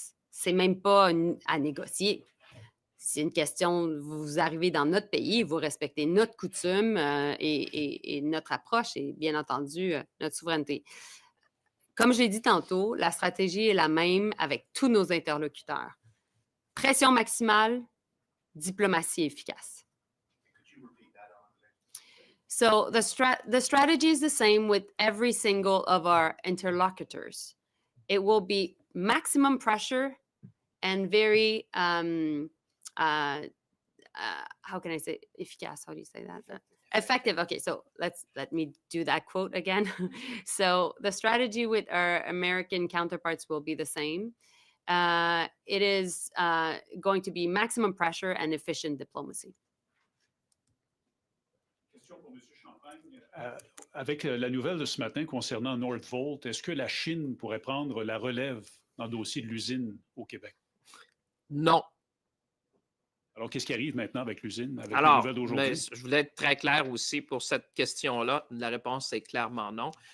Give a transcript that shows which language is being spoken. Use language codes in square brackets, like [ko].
[fr] C'est même pas à négocier. C'est une question, vous arrivez dans notre pays, vous respectez notre coutume et notre approche et bien entendu notre souveraineté. Comme je l'ai dit tantôt, la stratégie est la même avec tous nos interlocuteurs. Pression maximale, diplomatie efficace. [en] So the strategy is the same with every single of our interlocutors. It will be maximum pressure and very, how can I say efficace? How do you say that? Effective. Okay, so let me do that quote again. So the strategy with our American counterparts will be the same. It is going to be maximum pressure and efficient diplomacy. [fr] Question pour M. Champagne. Avec la nouvelle de ce matin concernant Northvolt, est-ce que la Chine pourrait prendre la relève dans le dossier de l'usine au Québec? Non. Alors, qu'est-ce qui arrive maintenant avec l'usine, avec la Alors, nouvelle d'aujourd'hui? je voulais être très clair aussi pour cette question-là. La réponse est clairement non.